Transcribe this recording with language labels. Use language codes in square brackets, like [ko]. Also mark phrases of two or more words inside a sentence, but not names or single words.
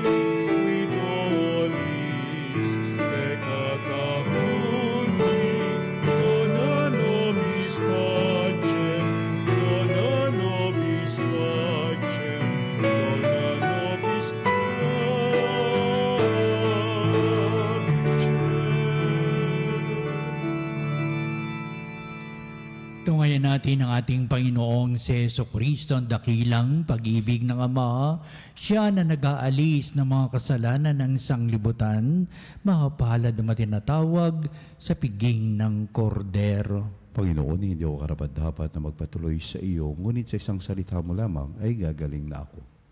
[la] qui dolis peccata mundi, dona nobis pacem, dona nobis pacem, dona nobis pacem. [tl] Tungayan natin ang ating Panginoong si Jesucristo, ang dakilang pag-ibig ng Ama. Siya na nag-aalis ng mga kasalanan ng sanglibutan, mapalad na matinatawag sa piging ng kordero. Panginoon, hindi ako karapat-dapat na magpatuloy sa iyo, ngunit sa isang salita mo lamang ay gagaling na ako.